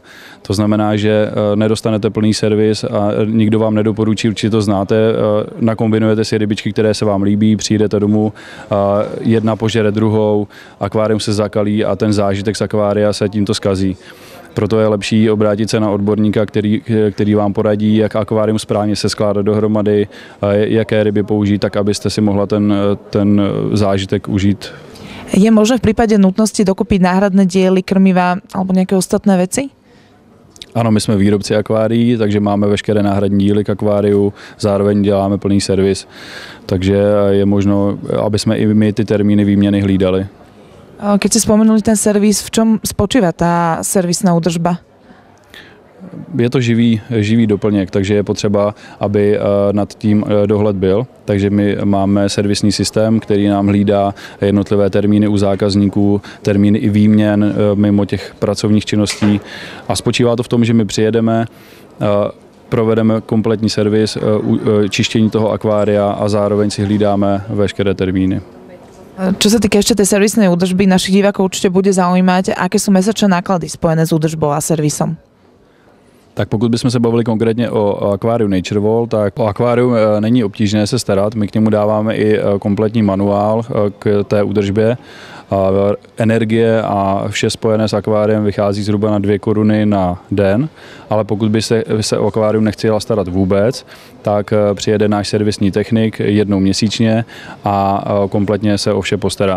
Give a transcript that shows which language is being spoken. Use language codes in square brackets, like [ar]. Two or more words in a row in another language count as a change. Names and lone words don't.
[cs] To znamená, že nedostanete plný servis a nikdo vám nedoporučí, určitě to znáte, nakombinujete si rybičky, které se vám líbí, přijdete domů, jedna požere druhou, akvárium se zakalí a ten zážitek z akvária se tímto zkazí. Proto je lepší obrátit se na odborníka, který vám poradí, jak akvárium správně se skládat dohromady, jaké ryby použít, tak abyste si mohla ten zážitek užít. [sk] Je možné v prípade nutnosti dokúpiť náhradné diely, krmiva alebo nejaké ostatné veci? [cs] Ano, my jsme výrobci akvárií, takže máme veškeré náhradní díly k akváriu, zároveň děláme plný servis, takže je možno, aby jsme i my ty termíny výměny hlídali. [sk] Keď ste spomenuli ten servis, v čom spočíva tá servisná údržba? [cs] Je to živý doplněk, takže je potřeba, aby nad tím dohled byl. Takže my máme servisní systém, který nám hlídá jednotlivé termíny u zákazníků, termíny i výměn mimo těch pracovních činností. A spočívá to v tom, že my přijedeme, provedeme kompletní servis, čištění toho akvária a zároveň si hlídáme veškeré termíny. [sk] Čo sa týka ešte tej servisnej údržby, našich divákov určite bude zaujímať, aké sú mesačné náklady spojené s údržbou a servisom. [cs] Tak pokud bychom se bavili konkrétně o akváriu Nature World, tak o akvárium není obtížné se starat. My k němu dáváme i kompletní manuál k té údržbě. Energie a vše spojené s akváriem vychází zhruba na 2 koruny na den, ale pokud by se o akvárium nechtěla starat vůbec, tak přijede náš servisní technik jednou měsíčně a kompletně se o vše postará.